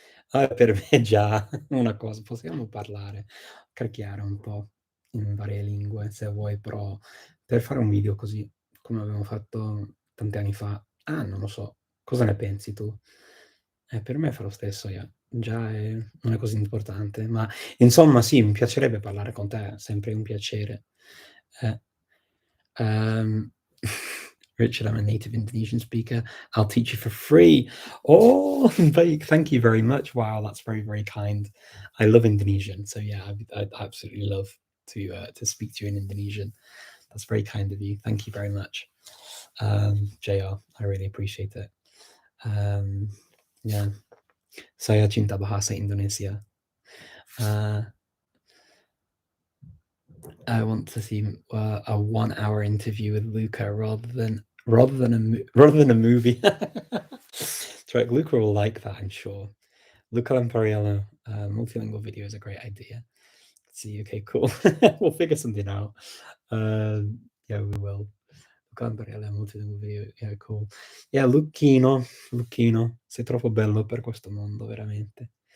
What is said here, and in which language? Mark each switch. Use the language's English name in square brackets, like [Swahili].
[Italian] Per me già una cosa, possiamo parlare, chiacchierare un po' in varie lingue se vuoi, però per fare un video così, come abbiamo fatto tanti anni fa, non lo so, cosa ne pensi tu? Per me fa lo stesso, già è una cosa importante, ma insomma sì, mi piacerebbe parlare con te, è sempre un piacere. Eh. [English] Um, Richard, I'm a native Indonesian speaker. I'll teach you for free. Oh, thank you very much. Wow, that's very, very kind. I love Indonesian, so yeah, I'd absolutely love to speak to you in Indonesian. That's very kind of you. Thank you very much, JR. I really appreciate it. [Indonesian] Yeah, saya cinta bahasa Indonesia. [English] I want to see a 1 hour interview with Luca rather than a movie. That's right, Luca will like that, I'm sure. Luca Lampariello, multilingual video is a great idea. Let's see, okay, cool. We'll figure something out. Yeah, we will. Luca Lampariello, multilingual video, yeah, cool. [Italian] Yeah, Lucchino, sei troppo bello per questo mondo, veramente.